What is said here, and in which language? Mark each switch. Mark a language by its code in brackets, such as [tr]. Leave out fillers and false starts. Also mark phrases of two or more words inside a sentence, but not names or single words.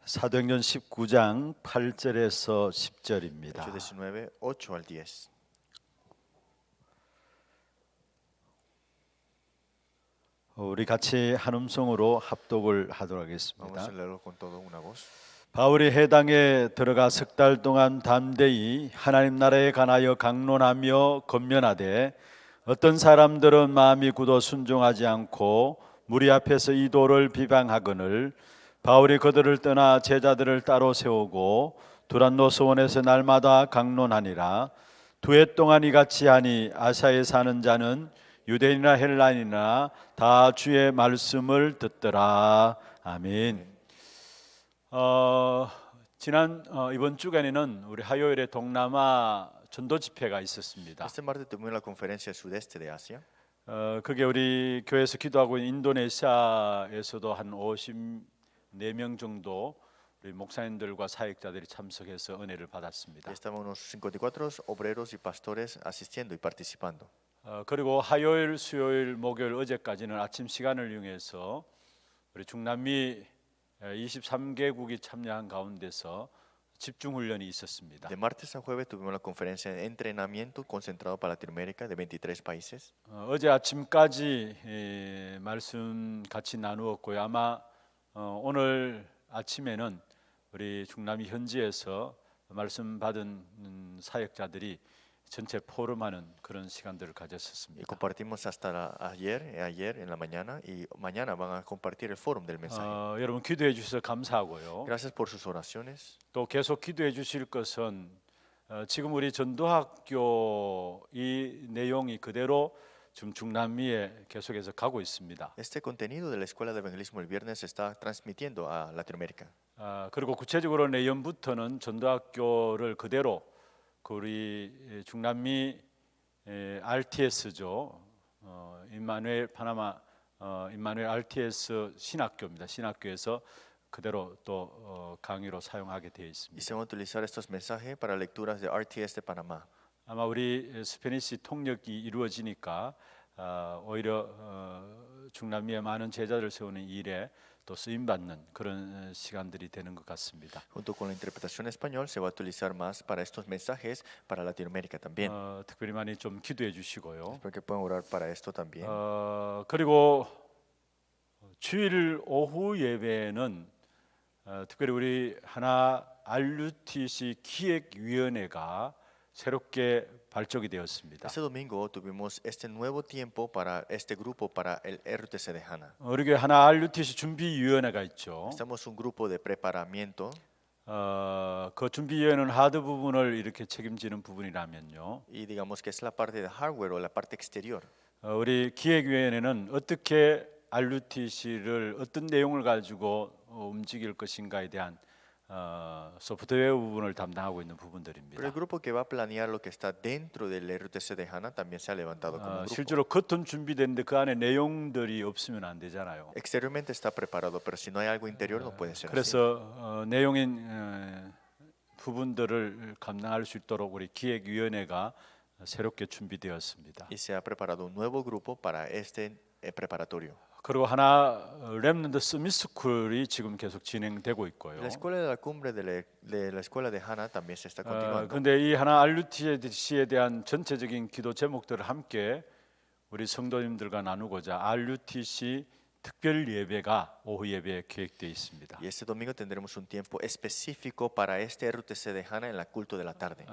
[ko] 사도행전 19장 8절에서 10절입니다. [es] Hechos 19, 8 al 10. [ko] 우리 같이 한 음성으로 합독을 하도록 [es] Vamos a [ko] 하겠습니다. [es] leerlo con todo una voz. [ko] 바울이 해당에 들어가 석 달 동안 담대히 하나님 나라에 관하여 강론하며 권면하되 어떤 사람들은 마음이 굳어 순종하지 않고 무리 앞에서 이 도를 비방하거늘 바울이 그들을 떠나 제자들을 따로 세우고 두란노 서원에서 날마다 강론하니라. 두 해 동안 이같이 하니 아시아에 사는 자는 유대인이나 헬라인이나 다 주의 말씀을 듣더라. 아멘. 이번 주간에는 우리 화요일에 동남아 전도 집회가 있었습니다. [es] Este martes tuvimos la conferencia sudeste de Asia. [ko] 그게 우리 교회에서 기도하고 있는 인도네시아에서도 한 54명 정도 우리 목사님들과 사역자들이 참석해서 은혜를 받았습니다. [es] Y estaban unos 54 obreros y pastores asistiendo y participando. [ko] 그리고 화요일, 수요일, 목요일, 어제까지는 아침 시간을 이용해서 우리 중남미 23개국이 참여한 가운데서 집중 훈련이 있었습니다. [es] De martes a jueves tuvimos la conferencia de entrenamiento concentrado para Latinoamérica de 23 países. [ko] 어제 아침까지 말씀 같이 나누었고요. 아마 오늘 아침에는 우리 중남미 현지에서 말씀 받은 사역자들이 전체 포럼하는 그런 시간들을 [es] Y [ko] 가졌었습니다. [es] compartimos hasta ayer en la mañana y mañana van a compartir el fórum del mensaje. [ko] 여러분 기도해 주셔서 감사하고요. [es] Gracias por sus oraciones. [ko] 또 계속 기도해 주실 것은 지금 우리 전도학교 이 내용이 그대로 지금 중남미에 계속해서 가고 있습니다. [es] Este contenido de la Escuela de Evangelismo el viernes se está transmitiendo a Latinoamérica. [ko] 그리고 구체적으로 내년부터는 전도학교를 그대로 그 우리 중남미 RTS죠. 임마누엘 파나마 임마누엘 RTS 신학교입니다. 신학교에서 그대로 또 강의로 사용하게 되어 [es] Y [ko] 있습니다. [es] se van a utilizar estos mensajes para lecturas de RTS de Panamá. [ko] 아마 우리 스페니시 통역이 이루어지니까 오히려 중남미에 많은 제자를 세우는 일에 또 쓰임 받는 그런 시간들이 되는 것 같습니다. [es] Junto con la interpretación en español se va a utilizar más para estos mensajes para Latinoamérica también. [ko] 특별히 많이 좀 기도해 주시고요. [es] Espero que puedan orar para esto también. [ko] 그리고 주일 오후 예배는 특별히 우리 하나 RUTC 기획위원회가 새롭게 발족이 되었습니다. [es] Este domingo tuvimos este nuevo tiempo para este grupo para el RTC de Hana. [ko] 우리 교회 하나 RUTC 준비위원회가 있죠. [es] Estamos un grupo de preparamiento [ko] 그 준비위원회는 하드 부분을 이렇게 책임지는 부분이라면요. [es] y digamos que es la parte de hardware o la parte exterior. [ko] 우리 기획위원회는 어떻게 RUTC를 어떤 내용을 가지고 움직일 것인가에 대한 소프트웨어 부분을 담당하고 있는 [es] Pero [ko] 부분들입니다. [es] el grupo que va a planear lo que está dentro del RTC de Hana también se ha levantado como un grupo. [ko] 실제로 겉은 준비됐는데 그 안에 내용들이 없으면 안 되잖아요. [es] Exteriormente está preparado, pero si no hay algo interior no puede ser así. [ko] 그래서 내용인 부분들을 감당할 수 있도록 우리 기획위원회가 새롭게 준비되었습니다. [es] Y se ha preparado un nuevo grupo para este preparatorio. [ko] 그리고 하나 렘넌트 서밋스쿨이 지금 계속 진행되고 있고요. [es] La escuela de la cumbre de la escuela de Hana también se está continuando. [ko] 그런데 이 하나 RUTC에 대한 전체적인 기도 제목들을 함께 우리 성도님들과 나누고자 RUTC 특별 예배가 오후 예배에 계획되어 있습니다. [es] Y este domingo tendremos un tiempo específico para este RTC de Hana en la culto de la tarde.